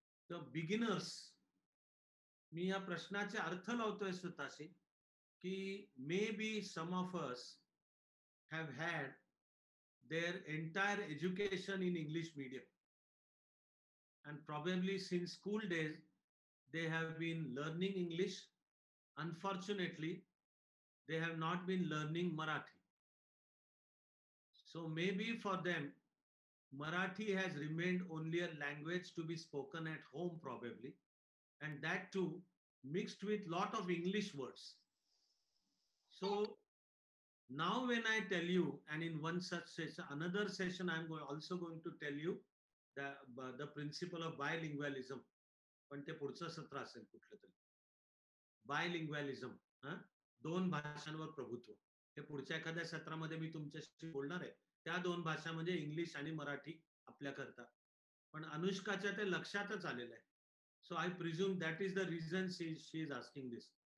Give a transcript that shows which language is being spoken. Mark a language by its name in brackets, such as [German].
[Marathi] तर बिगिनर्स मी या प्रश्नाचे अर्थ लावतोय स्वतःशी की [English] Maybe some of us have had their entire education in English medium. And probably since school days, they have been learning English. Unfortunately, they have not been learning Marathi. So maybe for them, Marathi has remained only a language to be spoken at home, probably, and that too mixed with lot of English words. So now when I tell you, and in one such session, another session, also going to tell you the principle of bilingualism. [Marathi] पण ते पुढचं सत्र असेल कुठलं तरी. बायलिंग्वलिझम, दोन भाषांवर प्रभुत्व. हे पुढच्या एखाद्या सत्रामध्ये मी तुमच्याशी बोलणार आहे. त्या 2 भाषा म्हणजे इंग्लिश आणि मराठी आपल्याकरता. पण अनुष्काच्या ते लक्षातच आलेलं आहे. [English] So I presume that is the reason she is asking this.